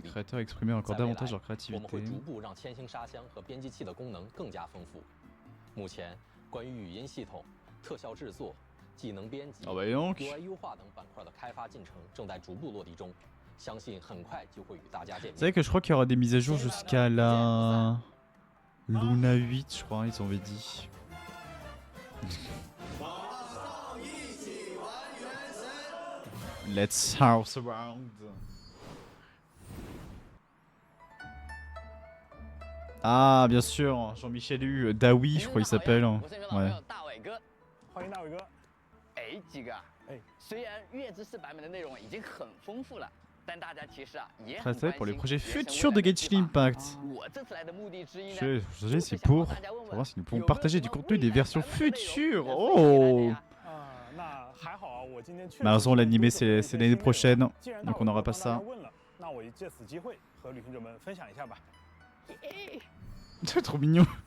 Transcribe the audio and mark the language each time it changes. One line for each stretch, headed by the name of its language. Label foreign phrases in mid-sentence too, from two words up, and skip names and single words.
Chinese: 在未来，我们会逐步让千星沙箱和编辑器的功能更加丰富。目前，关于语音系统、特效制作、技能编辑、UI 优化等板块的开发进程正在逐步落地中，相信很快就会与大家见面。
French: C'est vrai que je crois qu'il y aura des mises à jour jusqu'à la Luna 8, je crois, ils avaient dit.
English: Let's house around.
French: Ah, bien sûr, Jean-Michel Hu, Dawi, je crois qu'il s'appelle. Ouais.
Chinese: 欢迎大伟哥。哎，鸡哥，虽然月之4版本的内容已经很丰富了，但大家其实也很关心
French: pour les projets futurs de Genshin Impact. C'est pour savoir si nous pouvons partager du contenu des versions futures. Oh. Malheureusement, l'animé c'est l'année prochaine, donc on n'aura pas ça. C'est trop mignon.